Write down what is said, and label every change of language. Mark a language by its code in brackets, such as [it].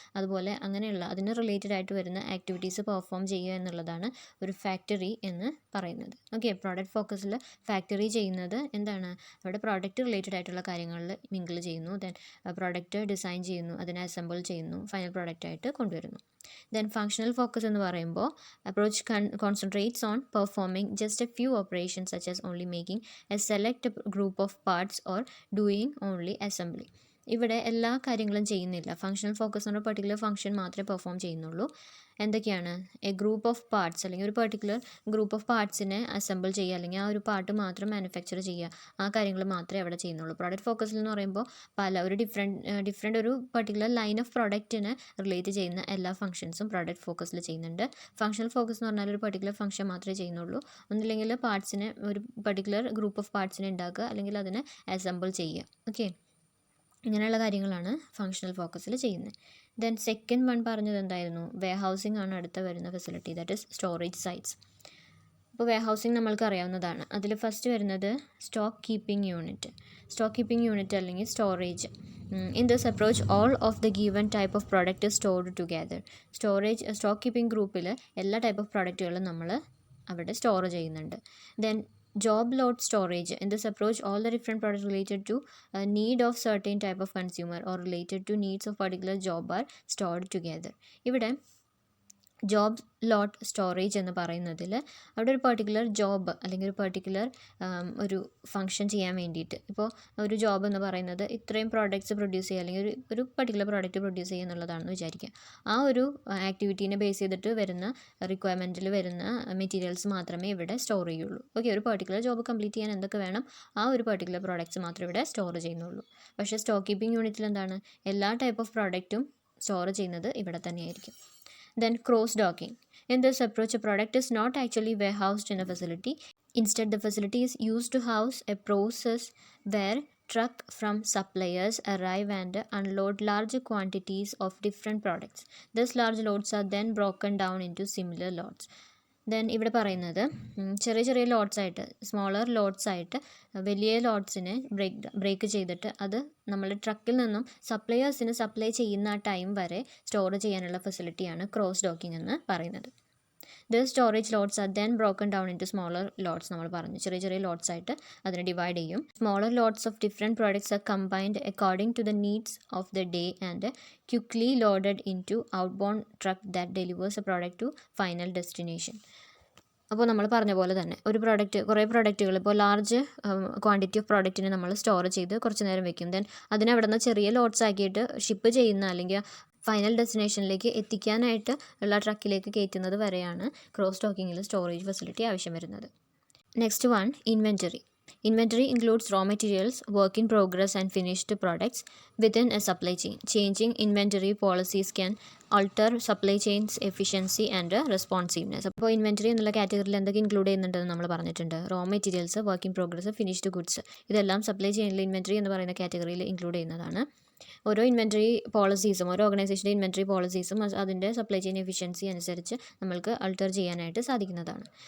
[ml] അതുപോലെ അങ്ങനെയുള്ള അതിന് റിലേറ്റഡ് ആയിട്ട് വരുന്ന ആക്ടിവിറ്റീസ് പെർഫോം ചെയ്യുക എന്നുള്ളതാണ് ഒരു ഫാക്ടറി എന്ന് പറയുന്നത്. ഓക്കെ, പ്രോഡക്റ്റ് ഫോക്കസിൽ ഫാക്ടറി ചെയ്യുന്നത് എന്താണ്? അവിടെ പ്രോഡക്റ്റ് റിലേറ്റഡ് ആയിട്ടുള്ള കാര്യങ്ങളിൽ മിങ്കിൾ ചെയ്യുന്നു, ദെൻ പ്രോഡക്റ്റ് ഡിസൈൻ ചെയ്യുന്നു, അതിനെ അസംബിൾ ചെയ്യുന്നു, ഫൈനൽ പ്രോഡക്റ്റായിട്ട് കൊണ്ടുവരുന്നു. [en] Then functional focus [ml] എന്ന് പറയുമ്പോൾ [en] approach concentrates on performing just a few operations such as only making a select group of parts or doing only assembly. [ml] ഇവിടെ എല്ലാ കാര്യങ്ങളും ചെയ്യുന്നില്ല. ഫങ്ഷണൽ ഫോക്കസ് എന്ന് പറഞ്ഞാൽ പെർട്ടിക്കുലർ ഫംഗ്ഷൻ മാത്രമേ പെർഫോം ചെയ്യുന്നുള്ളൂ. എന്തൊക്കെയാണ്? എ ഗ്രൂപ്പ് ഓഫ് പാർട്സ് അല്ലെങ്കിൽ ഒരു പെർട്ടിക്കുലർ ഗ്രൂപ്പ് ഓഫ് പാർട്സിനെ അസംബിൾ ചെയ്യുക അല്ലെങ്കിൽ ആ ഒരു പാർട്ട് മാത്രം മാനുഫാക്ചർ ചെയ്യുക, ആ കാര്യങ്ങൾ മാത്രമേ അവിടെ ചെയ്യുന്നുള്ളൂ. പ്രോഡക്റ്റ് ഫോക്കസിൽ എന്ന് പറയുമ്പോൾ ഒരു ഡിഫറെൻ്റ് ഒരു പെർട്ടിക്കുലർ ലൈൻ ഓഫ് പ്രോഡക്റ്റിനെ റിലേറ്റ് ചെയ്യുന്ന എല്ലാ ഫംഗ്ഷൻസും പ്രോഡക്റ്റ് ഫോക്കസിൽ ചെയ്യുന്നുണ്ട്. ഫങ്ഷണൽ ഫോക്കസ് എന്ന് പറഞ്ഞാൽ ഒരു പെർട്ടിക്കുലർ ഫംഗ്ഷൻ മാത്രമേ ചെയ്യുന്നുള്ളൂ. ഒന്നില്ലെങ്കിൽ പാർട്സിനെ ഒരു പെർട്ടിക്കുലർ ഗ്രൂപ്പ് ഓഫ് പാർട്സിനെ ഉണ്ടാക്കുക അല്ലെങ്കിൽ അതിനെ അസംബിൾ ചെയ്യുക. ഓക്കെ, ഇങ്ങനെയുള്ള കാര്യങ്ങളാണ് ഫങ്ഷണൽ ഫോക്കസിൽ ചെയ്യുന്നത്. ദെൻ സെക്കൻഡ് വൺ പറഞ്ഞത് എന്തായിരുന്നു? വെയർ ഹൗസിംഗ് ആണ് അടുത്ത വരുന്ന facility, [en] That is storage sites. [ml] അപ്പോൾ വെയർ ഹൗസിംഗ് നമ്മൾക്ക് അറിയാവുന്നതാണ്. അതിൽ ഫസ്റ്റ് വരുന്നത് സ്റ്റോക്ക് കീപ്പിംഗ് യൂണിറ്റ് അല്ലെങ്കിൽ storage. [en] In this approach all of the given type of product is stored together. [ml] Stock keeping ഗ്രൂപ്പിൽ എല്ലാ ടൈപ്പ് ഓഫ് പ്രോഡക്റ്റുകളും നമ്മൾ അവിടെ സ്റ്റോർ ചെയ്യുന്നുണ്ട്. Then [en] job load storage. In this approach all the different products related to need of certain type of consumer or related to needs of particular job are stored together. [ml] ഇവിടെ job ലോട്ട് storage എന്ന് പറയുന്നതിൽ അവിടെ ഒരു particular job അല്ലെങ്കിൽ ഒരു particular ഒരു function ചെയ്യാൻ വേണ്ടിയിട്ട്, ഇപ്പോൾ ഒരു ജോബ് എന്ന് പറയുന്നത് ഇത്രയും പ്രോഡക്റ്റ്സ് പ്രൊഡ്യൂസ് ചെയ്യുക അല്ലെങ്കിൽ ഒരു പെർട്ടിക്കുലർ പ്രോഡക്റ്റ് പ്രൊഡ്യൂസ് ചെയ്യുക എന്നുള്ളതാണെന്ന് വിചാരിക്കുക. ആ ഒരു ആക്ടിവിറ്റീനെ ബേസ് ചെയ്തിട്ട് വരുന്ന റിക്വയർമെൻറ്റിൽ വരുന്ന മെറ്റീരിയൽസ് മാത്രമേ ഇവിടെ സ്റ്റോർ ചെയ്യുള്ളൂ. ഓക്കെ, ഒരു പെർട്ടിക്കുലർ ജോബ് കംപ്ലീറ്റ് ചെയ്യാൻ എന്തൊക്കെ വേണം ആ ഒരു പെർട്ടിക്കുലർ പ്രോഡക്റ്റ്സ് മാത്രമേ ഇവിടെ സ്റ്റോർ ചെയ്യുന്നുള്ളൂ. പക്ഷേ സ്റ്റോക്ക് കീപ്പിംഗ് യൂണിറ്റിൽ എന്താണ്? എല്ലാ ടൈപ്പ് ഓഫ് പ്രോഡക്റ്റും സ്റ്റോർ ചെയ്യുന്നത് ഇവിടെ തന്നെയായിരിക്കും. [en] Then cross-docking. In this approach, a product is not actually warehoused in a facility. Instead, the facility is used to house a process where truck from suppliers arrive and unload large quantities of different products. Thus large loads are then broken down into similar lots. [ml] Then ഇവിടെ പറയുന്നത് ചെറിയ ചെറിയ lots ആയിട്ട്, smaller lots ആയിട്ട് വലിയ ലോട്ട്സിനെ break ചെയ്തിട്ട് അത് നമ്മൾ ട്രക്കിൽ നിന്നും സപ്ലയേഴ്സിന് സപ്ലൈ ചെയ്യുന്ന ടൈം വരെ സ്റ്റോർ ചെയ്യാനുള്ള ഫെസിലിറ്റിയാണ് ക്രോസ് ഡോക്കിംഗ് എന്ന് പറയുന്നത്. [en] The storage lots are then broken down into smaller lots. [ml] നമ്മൾ പറഞ്ഞു ചെറിയ ചെറിയ ലോട്ട്സ് ആയിട്ട് അതിനെ ഡിവൈഡ് ചെയ്യും. [en] Smaller lots of different products are combined according to the needs of the day and quickly loaded into outbound truck that delivers a product to final destination. [ml] അപ്പോൾ നമ്മൾ പറഞ്ഞ പോലെ തന്നെ ഒരു product, കുറേ പ്രോഡക്റ്റുകൾ, ഇപ്പോൾ ലാർജ് ക്വാണ്ടിറ്റി ഓഫ് പ്രോഡക്റ്റിനെ നമ്മൾ സ്റ്റോർ ചെയ്ത് കുറച്ച് നേരം വെക്കും. ദെൻ അതിനെ അവിടെ നിന്ന് ചെറിയ ലോട്ട്സ് ആക്കിയിട്ട് ഷിപ്പ് ചെയ്യുന്ന അല്ലെങ്കിൽ ഫൈനൽ ഡെസ്റ്റിനേഷനിലേക്ക് എത്തിക്കാനായിട്ട് ഉള്ള ട്രക്കിലേക്ക് കയറ്റുന്നത് വരെയാണ് ക്രോസ് ഡോക്കിങ്ങിൽ സ്റ്റോറേജ് ഫെസിലിറ്റി ആവശ്യം വരുന്നത്. [en] Next one, inventory. Inventory includes raw materials, work in progress and finished products within a supply chain. Changing inventory policies can alter supply chain's efficiency and responsiveness. [ml] അപ്പോൾ inventory എന്നുള്ള കാറ്റഗറിയിൽ എന്തൊക്കെ include ചെയ്യുന്നുണ്ടെന്ന് നമ്മൾ പറഞ്ഞിട്ടുണ്ട്. Raw materials, work in progress, finished goods, ഇതെല്ലാം supply ചെയിനിൽ inventory എന്ന് പറയുന്ന കാറ്റഗറിയിൽ ഇൻക്ലൂഡ് ചെയ്യുന്നതാണ്. ഓരോ ഇൻവെൻറ്ററി പോളിസീസും, ഓരോ ഓർഗനൈസേഷൻ്റെ ഇൻവെൻറ്ററി പോളിസീസും അതിൻ്റെ സപ്ലൈ ചെയിൻ എഫിഷ്യൻസി അനുസരിച്ച് നമ്മൾക്ക് അൾട്ടർ ചെയ്യാനായിട്ട് സാധിക്കുന്നതാണ്.